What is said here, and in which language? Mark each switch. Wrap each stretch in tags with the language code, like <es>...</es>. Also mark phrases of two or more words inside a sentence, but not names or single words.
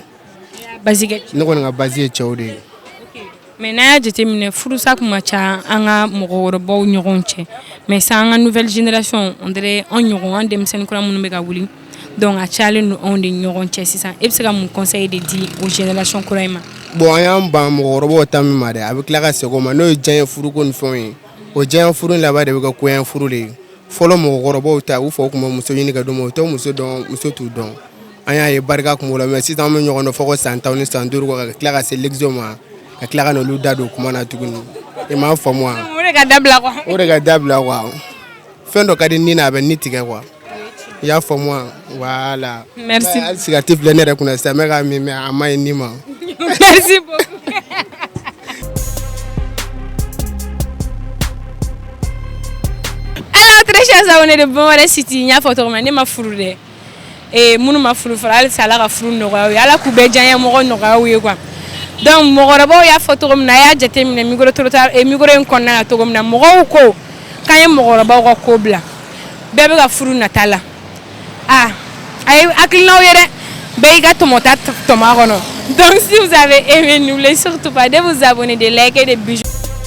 <bm>Ne kɔni ka base ye cɛw de ye. Mais n'a y'a jateminɛ furusa kun ka ca an ka mɔgɔkɔrɔbaw ɲɔgɔn cɛ mais sisan an ka</bm> <fr>nouvelle génération on dirait</fr> <bm>an ɲɔgɔn an denmisɛnnin kura minnu bɛ ka wuli donc a cayalen don anw de ɲɔgɔn cɛ sisan e bɛ se ka mun conseil de di o génération kura in ma. Bon an y'an ban mɔgɔkɔrɔbaw ta min ma dɛ a bɛ tila ka segin o ma n'o ye diɲɛ furuko ni fɛnw ye o diɲɛ furu in laban de bɛ kɛ koɲɛ furu de ye fɔlɔ mɔgɔkɔrɔbaw ta u faw tun bɛ muso ɲini ka d'u ma u tɛ muso dɔn muso t'u dɔn an y'a ye barika kun b'o la mais sisan an bɛ ɲɔgɔn dɔn fɔ ko san 10 ni san 5 ka tila ka se l'exo ma ka tila ka n'olu da don kuma na tuguni i m'a faamu wa. O de ka dabila quoi. O de ka dabila quoi fɛn dɔ ka di ni na a bɛ ni tigɛ quoi i y'a faamu wa voilà.</bm> <fr>Merci.</fr> <bm>Hali sigati filɛ ne yɛrɛ kunna sisan n bɛ k'a min mais a ma ɲi ni ma.</bm> <fr>Merci beaucoup. Alors très chers abonnés de</fr> <bm>Bonwaré City n y'a fɔ cogo min na ne ma furu dɛ minnu ma furu fɔlɔ halisa Ala ka furu nɔgɔya u ye Ala k'u bɛɛ diya n ye mɔgɔ nɔgɔya u ye quoi. Donc mɔgɔkɔrɔbaw y'a fɔ cogo min na a y'a jateminɛ micro in kɔnɔna na cogo min na mɔgɔw ko k'an ye mɔgɔkɔrɔbaw ka ko bila bɛɛ bɛ ka furu nata la a ye hakilinaw ye dɛ bɛɛ y'i ka tɔmɔta tɔmɔ a kɔnɔ</bm> <fr>donc si vous avez aimé n'oubliez surtout pas de vous abonner de liker de bijou.</fr>